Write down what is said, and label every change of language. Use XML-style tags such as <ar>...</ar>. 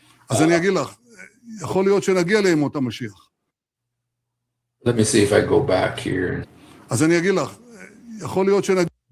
<he>אז אני אגיד לך, יכול להיות שנגיע לימות המשיח.</he> <en>Let me see if I go back here.</en> <he>אז אני אגיד לך, יכול להיות שנגיע...</he>